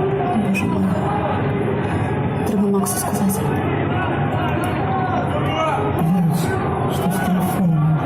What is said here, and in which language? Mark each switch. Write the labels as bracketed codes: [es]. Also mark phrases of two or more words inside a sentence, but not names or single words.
[ru] Боже мой. [uk] Треба Максу сказати. [ru] Что с телефоном?